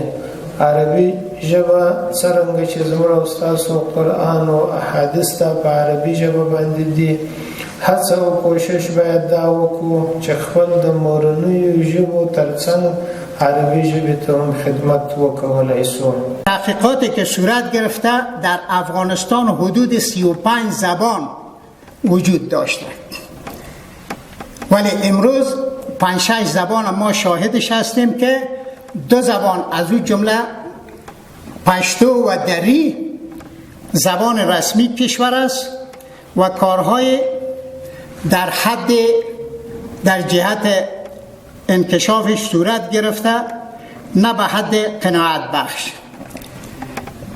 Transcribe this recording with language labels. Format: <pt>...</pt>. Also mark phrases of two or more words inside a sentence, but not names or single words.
<ps>عربي ژبه څرنګه چې زموږ او ستاسو قرآن او احادیث ته په عربي ژبه باندې دي، هڅه او کوشش باید دا وکړو چې خپل د مورنیو ژبو ترڅنګ عربی ژبې ته هم خدمت وکولای شو.</ps> <fa>تحقیقاتی که صورت گرفته در افغانستان حدود 35 زبان وجود داشته، ولی امروز 5-6 زبان ما شاهدش هستیم که 2 زبان از اون جمله پشتو و دری زبان رسمی کشور است و کارهای در حد در جهت انکشافش صورت گرفته، نه به حد قناعت بخش.</fa>